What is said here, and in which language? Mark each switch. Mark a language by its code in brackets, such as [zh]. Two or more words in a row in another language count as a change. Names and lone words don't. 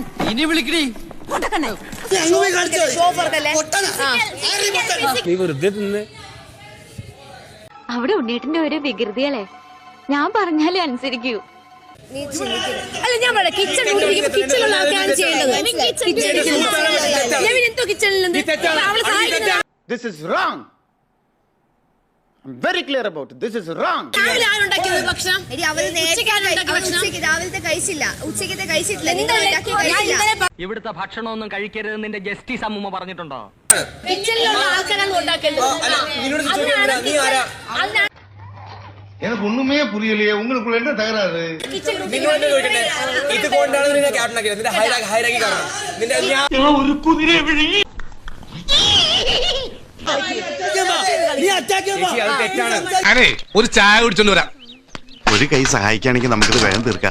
[ml] ഇനി വിളിക്കടി. പൊട്ടക്കണ്ണൻ. അവിടെ ഉണ്ണീട്ടിന്റെ ഒരു വികൃതികളെ ഞാൻ പറഞ്ഞാലേ അനുസരിക്കൂ. അല്ല ഞാൻ പറയാം കിച്ചണിലുള്ള ആൾക്കാരാണ് ചെയ്യേണ്ടത്. [en] This is wrong. I'm very clear about it. This is wrong. [ml] ഭക്ഷണം രാവിലത്തെ കഴിച്ചില്ല, ഉച്ചക്കത്തെ കഴിച്ചിട്ടില്ല. ഇവിടുത്തെ ഭക്ഷണമൊന്നും കഴിക്കരുത് നിന്റെ ജസ്റ്റിസ് അമ്മൂമ്മ പറഞ്ഞിട്ടുണ്ടോ? കിച്ചണിലുള്ള ആൾക്കാരാണ് ഉണ്ടാക്കേണ്ടത്. [ta] எனக்கு ஒண்ணுமே புரியலையே, உங்களுக்குள்ள என்ன தகராறு? [ml] ഒരു കുതിര വിഴുങ്ങി. ഒരു ചായ കുടിച്ചോണ്ട് വരാം. ഒരു കൈ സഹായിക്കുകയാണെങ്കിൽ നമുക്കിത് വേഗം തീർക്കാം.